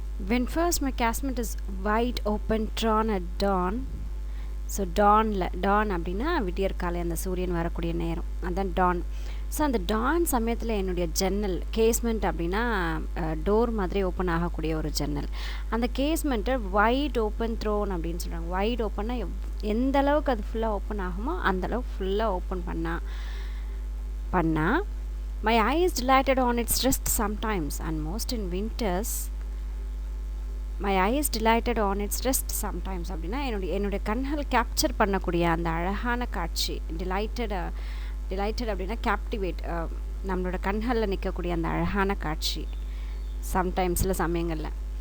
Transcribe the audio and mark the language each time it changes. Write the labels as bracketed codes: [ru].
[en] When first my casement is wide open drawn at dawn. [ta] So Don அப்படின்னா விடியற்காலை அந்த சூரியன் வரக்கூடிய நேரம், அதுதான் டான். ஸோ அந்த டான் சமயத்தில் என்னுடைய ஜன்னல் கேஸ்மெண்ட் அப்படின்னா டோர் மாதிரி ஓப்பன் ஆகக்கூடிய ஒரு ஜன்னல். அந்த கேஸ்மெண்ட்டை வைட் ஓப்பன் த்ரோன் அப்படின்னு சொல்கிறாங்க. வைட் ஓப்பன்னா எந்த அளவுக்கு அது ஃபுல்லாக ஓப்பன் ஆகுமோ அந்தளவுக்கு ஃபுல்லாக ஓப்பன் பண்ணால் [en] My eyes delighted on its rest sometimes, and most in winters. My eyes delighted on its rest sometimes [ta] அப்படின்னா என்னுடைய கண்கள் கேப்சர் பண்ணக்கூடிய அந்த அழகான காட்சி. டிலைட்டட் அப்படின்னா கேப்டிவேட், நம்மளோட கண்களில் நிற்கக்கூடிய அந்த அழகான காட்சி சம்டைம்ஸ், சில சமயங்களில்.